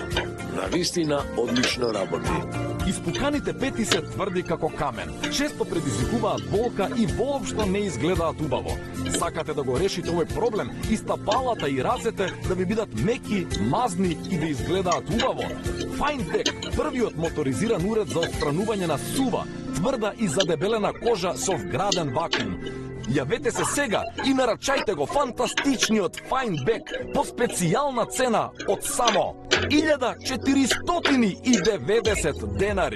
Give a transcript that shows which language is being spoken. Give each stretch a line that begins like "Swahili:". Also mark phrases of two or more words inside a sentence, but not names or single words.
Macedonian: Навистина одлично работи. Испуканите пети се тврди како камен. Често предизвикуваат болка и воопшто не изгледаат убаво. Сакате да го решите овој проблем и стапалата и рацете да ви бидат меки, мазни и да изгледаат убаво? Find-Back, првиот моторизиран уред за отстранување на сува, тврда и задебелена кожа со вграден вакуум. Јавете се сега и нарачајте го фантастичниот Find-Back по специјална цена од само 1490 денари.